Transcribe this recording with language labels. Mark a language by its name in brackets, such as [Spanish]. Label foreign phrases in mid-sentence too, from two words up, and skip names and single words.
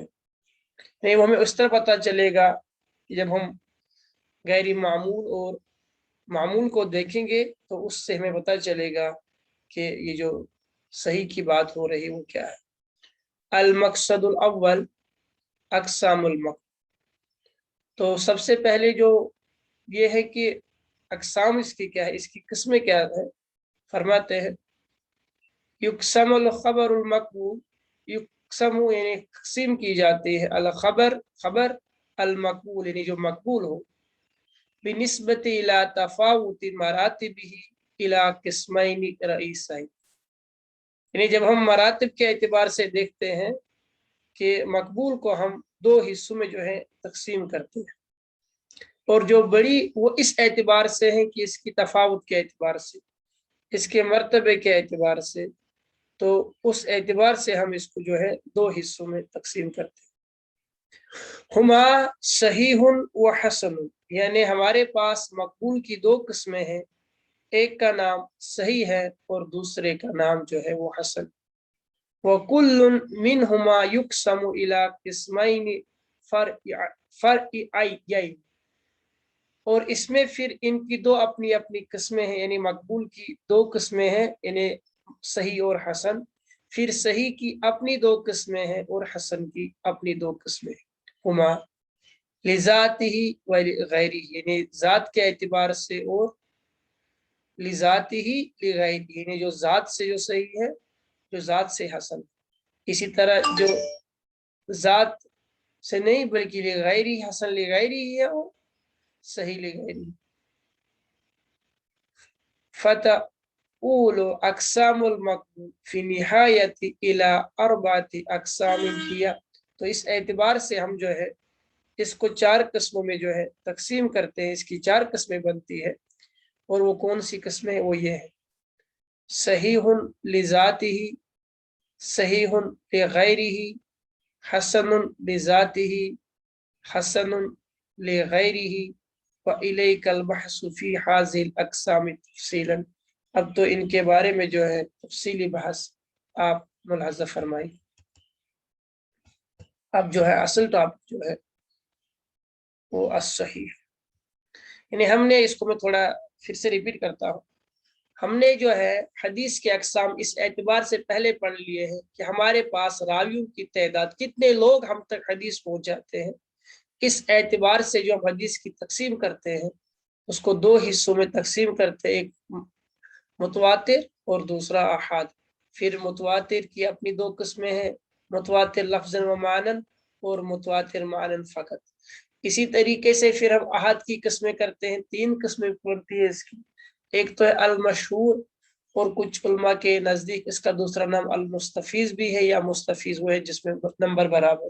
[Urdu] نہیں، وہ ہمیں اس طرح پتا چلے گا کہ جب ہم غیر معمول اور معمول کو دیکھیں گے تو اس سے ہمیں پتا چلے گا کہ یہ جو صحیح کی بات ہو رہی وہ کیا ہے. [Arabic] المقصد الأول أقسام المقبول. [Urdu] تو سب سے پہلے جو یہ ہے کہ اقسام اس کی کیا ہے، اس کی قسمیں کیا ہے. فرماتے ہیں [Arabic] يُقسَم الخبر المقبول, [Urdu] يقسم یعنی تقسیم کی جاتی ہے, [Arabic] الخبر [Urdu] ख़बर, [Arabic] المقبول [Urdu] یعنی جو مقبول ہو, [Arabic] بالنسبة إلى تفاوت مراتبه إلى قسمين رئيسين. [Urdu] یعنی جب ہم مراتب کے اعتبار سے دیکھتے ہیں کہ مقبول کو ہم دو حصوں میں جو ہے تقسیم کرتے ہیں، اور جو بڑی وہ اس اعتبار سے ہے کہ اس کی تفاوت کے اعتبار سے، اس کے مرتبے کے اعتبار سے، تو اس اعتبار سے ہم اس کو جو ہے دو حصوں میں تقسیم کرتے ہیں. [Arabic] هما صحيحٌ وحسنٌ, [Urdu] یعنی ہمارے پاس مقبول کی دو قسمیں ہیں، ایک کا نام صحیح ہے اور دوسرے کا نام جو ہے وہ حسن. [Arabic] وكلٌّ منهما يُقسَم إلى قسمين فرعيين, [Urdu] اور اس میں پھر ان کی دو اپنی اپنی قسمیں ہیں، یعنی مقبول کی دو قسمیں ہیں، انہیں صحیح اور حسن. پھر صحیح کی اپنی دو قسمیں ہیں اور حسن کی اپنی دو قسمیں ہیں. [Arabic] هما لذاته وغيره, [Urdu] یعنی ذات کے اعتبار سے اور [Arabic] لذاته لغيره, [Urdu] یعنی جو ذات سے جو صحیح ہے، جو ذات سے حسن. اسی طرح جو ذات سے نہیں بلکہ لغیری، حسن لغیری ہے اور صحیح لغیری. [Arabic] فتؤول أقسام المقبول في النهاية إلى أربعة أقسام هي. [Urdu] تو اس اعتبار سے ہم جو ہے اس کو چار قسموں میں جو ہے تقسیم کرتے ہیں، اس کی چار قسمیں بنتی ہے، اور وہ کون سی قسمیں ہیں، وہ یہ ہے [Arabic] صحيحٌ لذاته، صحيحٌ لغيره، حسنٌ لذاته، حسنٌ لغيره وإليك البحث في هذه الأقسام تفصيلاً. [Urdu] اب تو ان کے بارے میں جو ہے تفصیلی بحث آپ ملاحظہ فرمائیے. اب جو ہے اصل ٹاپک جو ہے وہ الصحیح ہے، یعنی ہم نے اس کو میں تھوڑا پھر سے ریپیٹ کرتا ہوں. ہم نے جو ہے حدیث کے اقسام اس اعتبار سے پہلے پڑھ لیے ہیں کہ ہمارے پاس راویوں کی تعداد، کتنے لوگ ہم تک حدیث پہنچ جاتے ہیں. اس اعتبار سے جو ہم حدیث کی تقسیم کرتے ہیں اس کو دو حصوں میں تقسیم کرتے ہیں, एक متواتر اور دوسرا احاد۔ پھر متواتر کی اپنی دو قسمیں ہیں، متواتر لفظاً و معنن اور متواتر معنن فقط۔ اسی طریقے سے پھر ہم احاد کی قسمیں کرتے ہیں، تین قسمیں پڑتی ہے اس کی۔ ایک تو ہے المشہور، اور کچھ علماء کے نزدیک اس کا دوسرا نام المستفیض بھی ہے، یا مستفیض وہ ہے جس میں نمبر برابر۔